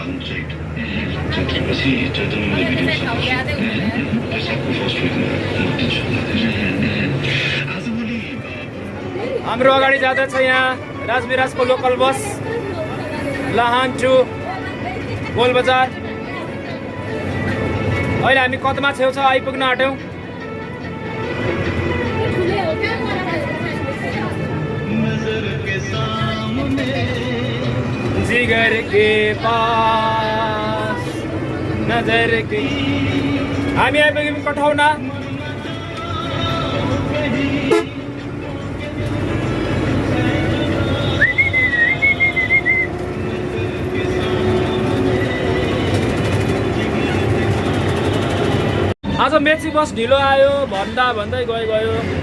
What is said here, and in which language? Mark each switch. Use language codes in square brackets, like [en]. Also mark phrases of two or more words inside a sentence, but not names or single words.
[ne] हाम्रो अगाडि जाँदैछ यहाँ राजविराजको लोकल बस लाहान टु गोलबजार। अहिले हामी कदमा छेउछाउ आइपुग्न आँट्यौँ। [hi] जिगर के पास नजर के [ne] हामी आइपुग्यौँ कठौना। आज मेची बस ढिलो आयो भन्दा भन्दै गयो।